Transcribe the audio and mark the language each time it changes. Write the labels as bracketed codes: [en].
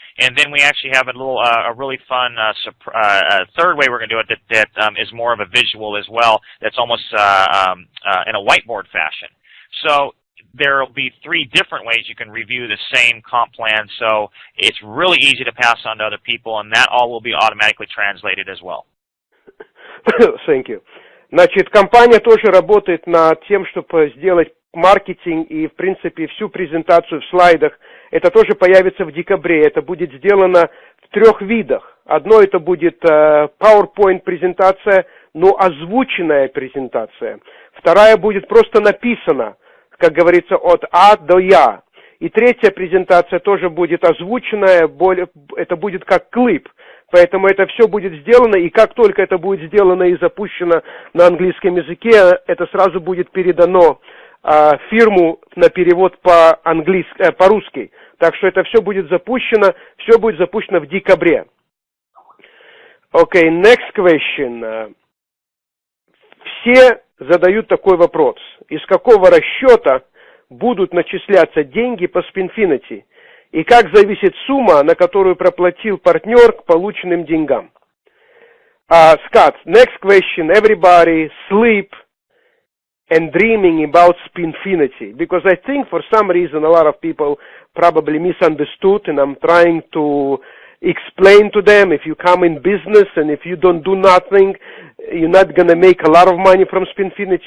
[en] And then we actually have a really fun third way we're going to do it that is more of a visual as well. That's almost in a whiteboard fashion. So there will be 3 different ways you can review the same comp plan, so it's really easy to pass on to other people, and that all will be automatically translated as well. Thank you. [ru] Значит, компания тоже работает над тем, чтобы сделать маркетинг и, в принципе, всю презентацию в слайдах. Это тоже появится в декабре. Это будет сделано в 3 видах. Одно это будет PowerPoint презентация, но озвученная презентация. Вторая будет просто написана, как говорится, от А до Я. И 3-я презентация тоже будет озвученная, это будет как клип. Поэтому это все будет сделано, и как только это будет сделано и запущено на английском языке, это сразу будет передано фирму на перевод по-русски. Так что это все будет запущено в декабре. [en] Okay, next question. [ru] Все задают такой вопрос. Из какого расчета будут начисляться деньги по Spinfinity? И как зависит сумма, на которую проплатил партнер к полученным деньгам? [en] Scott, next question. Everybody sleep and dreaming about Spinfinity. Because I think for some reason a lot of people probably misunderstood, and I'm trying to explain to them, if you come in business and if you don't do nothing, you're not going to make a lot of money from Spinfinity.